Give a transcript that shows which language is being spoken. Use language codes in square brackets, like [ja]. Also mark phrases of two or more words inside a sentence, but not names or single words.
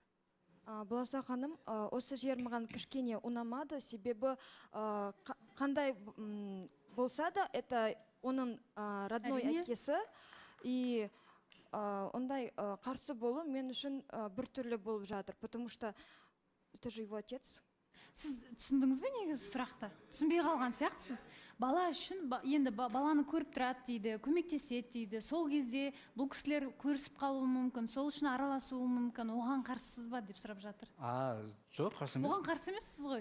[kk] Балауса ханым, осы жер маған кішкене ұнамады, себебі қандай болса да, это оның родной әкесі, и ондай қарсы болу мен үшін біртүрлі болып жатыр, [ru] потому что это же его отец. [kk] Сіз түсіндіңіз бе негізі сұрақты? Түсінбей қалған сияқтысыз. Бала үшін, енді баланы көріп тұрады дейді, көмектеседі дейді. Сол кезде бұл кісілер көрісіп қалуы мүмкін, сол үшін араласуы мүмкін. Оған қарсысыз ба деп сұрап жатыр. Жоқ, қарсы емес. Оған қарсы емессіз ғой?